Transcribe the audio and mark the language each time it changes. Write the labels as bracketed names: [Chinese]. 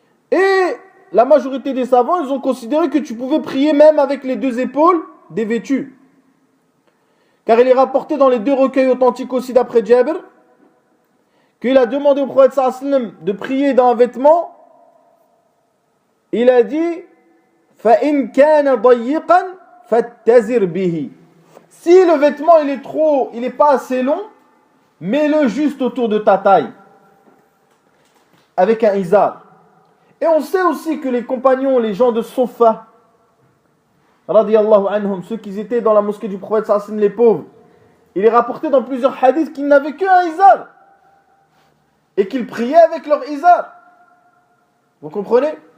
[French] Et la majorité des savants, ils ont considéré que tu pouvais prier même avec les deux épaules dévêtues. Car il est rapporté dans les deux recueils authentiques aussi d'après Jabir, qu'il a demandé au prophète sallallahu alayhi wa sallam de prier dans un vêtement. Il a dit [Arabic] فَإِنْ كَانَ ضَيِّقًا فَاتَّزِرْ بِهِ. [French] Si le vêtement il est pas assez long, mets-le juste autour de ta taille avec un izar. Et on sait aussi que les compagnons, les gens de Sofa, radiyallahu anhum, ceux qui étaient dans la mosquée du prophète sallallahu alayhi wa sallam, les pauvres, il est rapporté dans plusieurs hadiths qu'ils n'avaient qu'un izar et qu'ils priaient avec leur izar. Vous comprenez?